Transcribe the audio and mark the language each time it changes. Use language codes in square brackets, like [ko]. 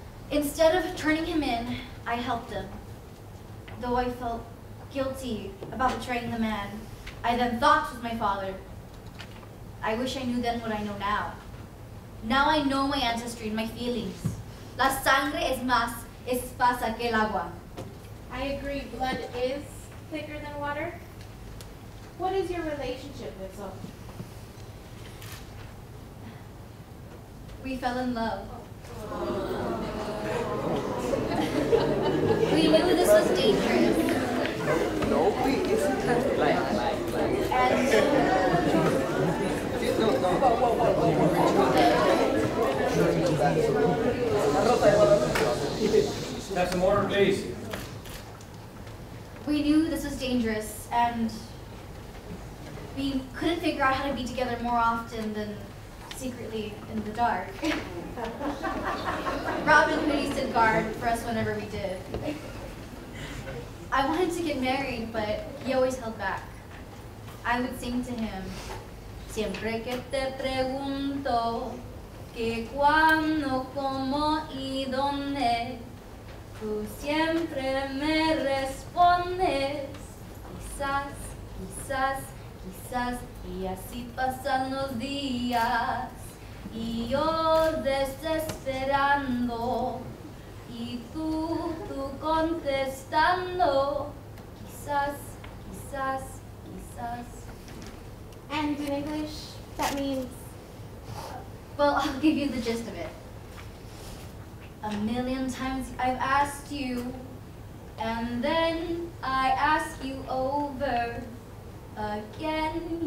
[en] Instead of turning him in, I helped him. Though I felt guilty about betraying the man I then thought was my father. I wish I knew then what I know now. Now I know my ancestry and my feelings. [es] La sangre es más espesa que el agua. [en] I agree, blood is thicker than water. What is your relationship with Zorro? We fell in love. We knew this was dangerous. No, please. Have some order, please. We knew this was dangerous, and we couldn't figure out how to be together more often than secretly in the dark. Robin Hood stood guard for us whenever we did. I wanted to get married, but he always held back. I would sing to him, [es] siempre que te pregunto que cuándo, cómo y dónde, tú siempre me respondes, quizás, quizás, quizás, y así pasan los días, y yo desesperando, y tú contestando, quizás, quizás, quizás. [en] And in English, that means? Well, I'll give you the gist of it. 1,000,000 times I've asked you, and then I ask you over again.